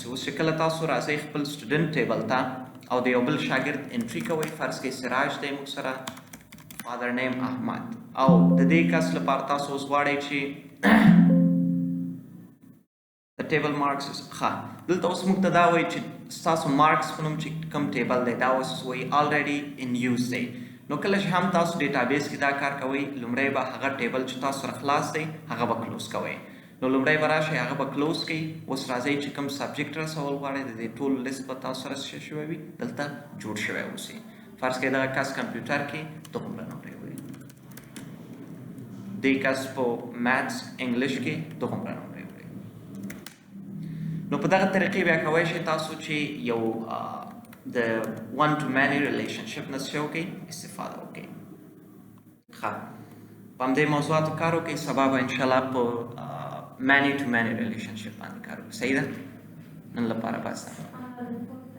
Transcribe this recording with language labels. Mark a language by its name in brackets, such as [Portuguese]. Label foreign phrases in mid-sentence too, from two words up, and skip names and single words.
[Pashto] اوس چې کله تاسو راځئ خپل سټوډنټ ټیبل ته او د یو بل شاګرد انټري کوئ فرض کړئ سراج دی موږ سره [English] father name [Pashto] احمد او د دې کس لپاره تاسو اوس غواړئ چې د ټیبل مارکس دلته اوس موږ ته دا وایي چې ستاسو مارکس په نوم چې کوم ټیبل دی دا اوس وایي [English] already in use [Pashto] دی نو کله چې هم تاسو ډیټابیس کې دا کار کوئ لومړی به هغه ټیبل چې تاسو سره خلاص دی هغه به کلوز کوئ. نو لومړی به راشئ هغه به کلوز کړئ. اوس راځئ چې کوم سبجیکټ رسول غواړئ د دې ټول لیست به تاسو سره څه شوی وي دلته جوړ شوی اوسي. فرض کړئ دغه کس کمپیوټر کې دومره نمرې وړي، دې کس په [English] Maths English [Pashto] کې دومره نمرې وړي. نو په دغه طریقې بیا کولی شئ تاسو چې یو د [English] one to many relationship [Pashto] نه څه وکړئ استفاده وکړئ. ښه په همدې موضوعاتو کار وکړئ. سبا به انشاءالله په [English] many to many relationship [Pashto] باندې کار وکړو. صحیح ده؟ نن لپاره بس ده.